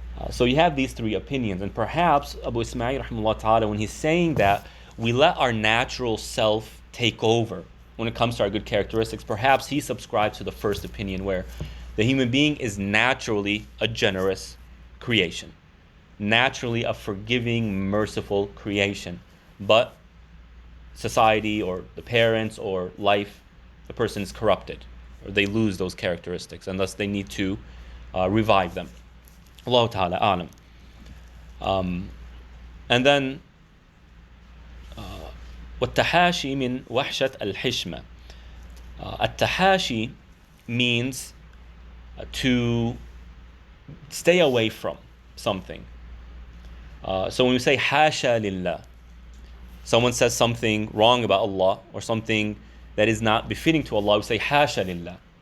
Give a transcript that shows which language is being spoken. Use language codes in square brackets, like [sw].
[en] So you have these three opinions, and perhaps Abu Ismail rahimahullah ta'ala, when he's saying that we let our natural self take over when it comes to our good characteristics, perhaps he subscribes to the first opinion, where the human being is naturally a generous creation, naturally a forgiving, merciful creation, but society or the parents or life, the person is corrupted, or they lose those characteristics, and thus they need to revive them. Allah Ta'ala alam. And then [ar] والتحاشي من وحشة الحشمة. [en] التحاشي means to stay away from something. So when we say [ar] حاشا لله, [en] someone says something wrong about Allah or something that is not befitting to Allah, we say حاشا لله.